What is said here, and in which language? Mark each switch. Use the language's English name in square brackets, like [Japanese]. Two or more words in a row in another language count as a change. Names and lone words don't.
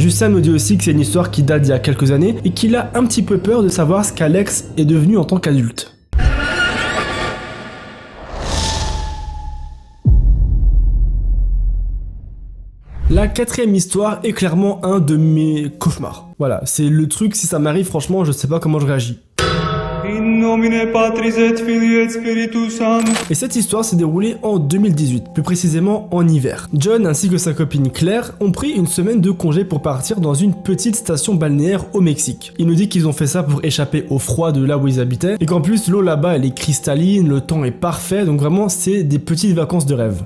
[French] Justin nous dit aussi que c'est une histoire qui date d'il y a quelques années et qu'il a un petit peu peur de savoir ce qu'Alex est devenu en tant qu'adulte. La quatrième histoire est clairement un de mes cauchemars. Voilà, c'est le truc, si ça m'arrive, franchement, je sais pas comment je réagis. [Latin] In nomine Patris et Filii et Spiritus Sancti. [French] Et cette histoire s'est déroulée en 2018, plus précisément en hiver. John ainsi que sa copine Claire ont pris une semaine de congé pour partir dans une petite station balnéaire au Mexique. Il nous dit qu'ils ont fait ça pour échapper au froid de là où ils habitaient, et qu'en plus l'eau là-bas elle est cristalline, le temps est parfait, donc vraiment c'est des petites vacances de rêve.